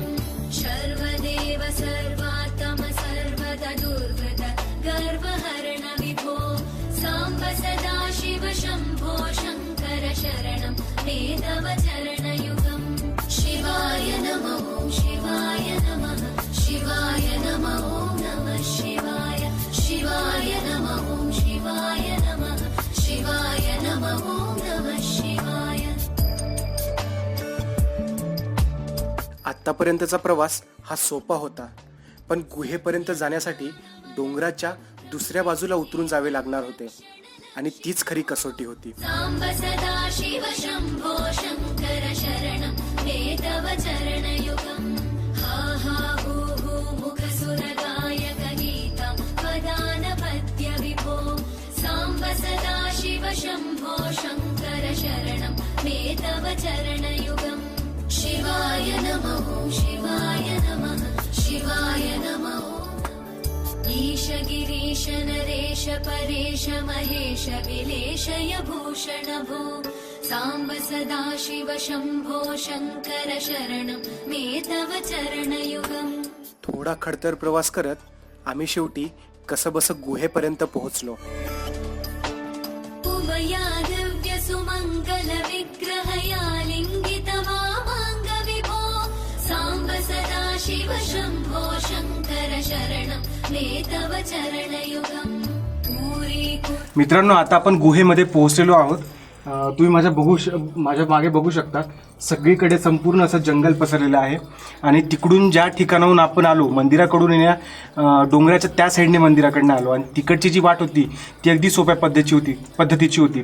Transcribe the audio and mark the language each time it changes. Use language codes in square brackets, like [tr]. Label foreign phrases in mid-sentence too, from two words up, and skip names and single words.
[sa] सर्वदेव सर्वात्म सर्वदा दुर्वृत गर्वहरण विभो सांब सदा शिव शंभो शंकर शरणं मे तव चरणयुगम्. शिवाय नमः ॐ शिवाय नमः शिवाय नमः ॐ नमः शिवाय शिवाय नमः ॐ शिवाय नमः शिवाय नमः ॐ नमः शिवाय. [mr] आतापर्यंतचा प्रवास हा सोपा होता, पण गुहेपर्यंत जाण्यासाठी डोंगराच्या दुसऱ्या बाजूला उतरून जावे लागणार होते आणि तीच खरी कसोटी होती. [sa] सांब सदा शिव शंभो शंकर शरणं मे तव चरणयुगम्. हा हा हू हू मुख सुर गायक गीतं वदान पद्य विभो सांब सदा शिव शंभो शंकर शरणं मे तव चरणयुगम्. शिवाय नमः ॐ शिवाय नमः शिवाय नमः ॐ. ईश गिरीश नरेश परेश महेश विलेशय भूषण भो सांब सदा शिव शंभो शंकर शरणं मे तव चरणयुगम्. [mr] थोडा खडतर प्रवास करत आम्ही शेवटी कसबस गुहेपर्यंत पोहोचलो. [sa] उमया दिव्य सुमंगल विग्रहया लिंगित वामांग विभो सांब सदा शिव शंभो शंकर शरणं मे तव चरणयुगम्. [mr] मित्रांनो, आता आपण गुहेमध्ये पोहोचलेलो आहोत. तुम्ही माझ्या मागे बघू शकता, सगळीकडे संपूर्ण असं जंगल पसरलेलं आहे आणि तिकडून ज्या ठिकाणाहून आपण आलो, मंदिराकडून येण्या डोंगराच्या त्या साईडने मंदिराकडनं आलो आणि तिकडची जी वाट होती ती अगदी सोप्या पद्धतीची होती.